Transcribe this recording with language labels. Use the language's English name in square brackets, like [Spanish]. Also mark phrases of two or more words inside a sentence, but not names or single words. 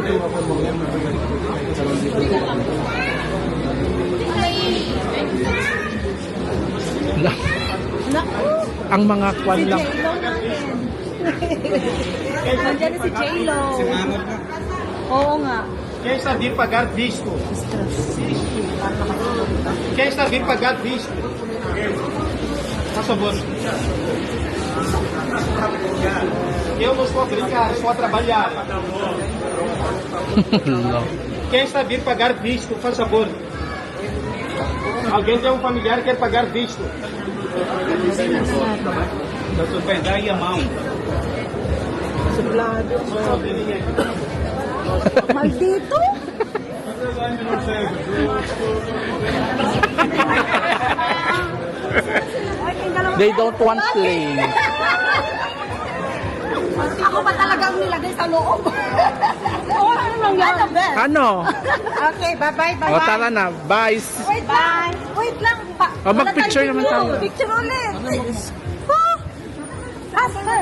[Filipino] Naku! Ang mga kwan Si lang. J-Lo natin. Nandiyan na si J-Lo. Sinanod na. Oo nga. [Portuguese] Quem está vir pagar visto? Quem está vir pagar visto? Por favor. Eu não estou a brincar, estou a trabalhar. Quem está vir pagar visto, por favor? Alguém tem um familiar que quer pagar visto? Doutor, vai dar aí a mão. Maldito! [English] They don't want play. [Filipino] Ako pa talagang nilagay sa loob. Oo, ano lang yan? Ano? [English] Okay, bye-bye, [Filipino] O bye-bye. tara na, bye. Wait lang. Wait lang. O, mag-picture naman tayo. Picture ulit. Oh! Asan?